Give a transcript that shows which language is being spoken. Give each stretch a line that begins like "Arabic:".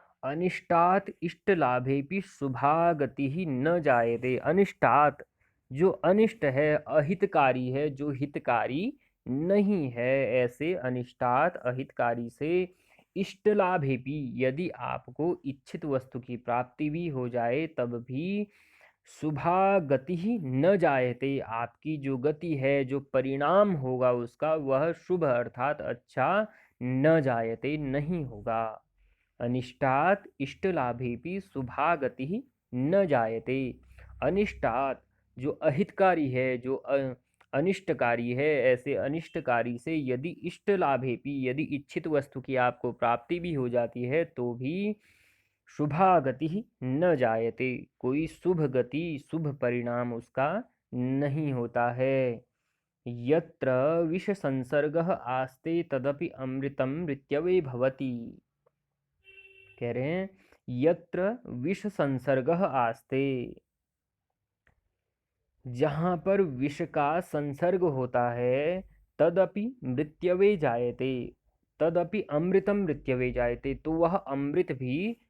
Sanskrit: अनिष्टात् इष्टलाभेऽपि शुभा गति न जायते। अनिष्टात्,
Hindi: जो अनिष्ट है, अहितकारी है, जो हितकारी नहीं है, ऐसे अनिष्टात्, अहितकारी से,
Sanskrit: इष्टलाभेऽपि,
Hindi: यदि आपको इच्छित वस्तु की प्राप्ति भी हो जाए तब भी,
Sanskrit: शुभा गति ही न जायते,
Hindi: आपकी जो गति है, जो परिणाम होगा उसका, वह शुभ अर्थात अच्छा
Sanskrit: न जायते,
Hindi: नहीं होगा।
Sanskrit: अनिष्टात् इष्टलाभेऽपि शुभा गति ही न जायते। अनिष्टात्,
Hindi: जो अहितकारी है, जो अनिष्टकारी है, ऐसे अनिष्टकारी से यदि
Sanskrit: इष्टलाभेऽपि,
Hindi: यदि इच्छित वस्तु की आपको प्राप्ति भी हो जाती है तो भी
Sanskrit: शुभा गति ही न जायते,
Hindi: कोई शुभ गति, शुभ परिणाम उसका नहीं होता है।
Sanskrit: यत्र विष संसर्गः आस्ते तदपि अमृतं मृत्यवे भवति।
Hindi: कह रहे हैं
Sanskrit: यत्र विष संसर्गः आस्ते,
Hindi: जहाँ पर विष का संसर्ग होता है,
Sanskrit: तदपि मृत्यवे जायते, तदपि अमृतम मृत्यवे जायते,
Hindi: तो वह अमृत भी